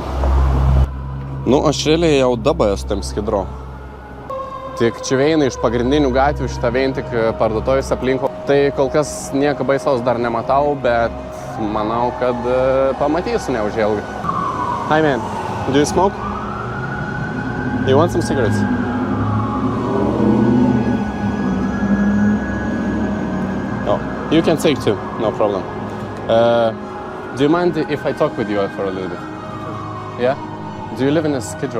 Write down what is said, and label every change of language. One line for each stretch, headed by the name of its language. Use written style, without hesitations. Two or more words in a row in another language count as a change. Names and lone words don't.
Lithuanian: Nu, aš realiai jau dabar esu tam Skidrau. Tik čia veina iš pagrindinių gatvių, šitą vein tik parduotuvės aplinko. Tai kol kas nieko baisaus dar nematau, bet manau, kad pamatysiu neužilgai.
English: Hi man, do you smoke? You want some cigarettes? Oh, you can take 2, no problem. Do you mind if I talk with you for a little bit? Yeah? Do you live in a Skidrow?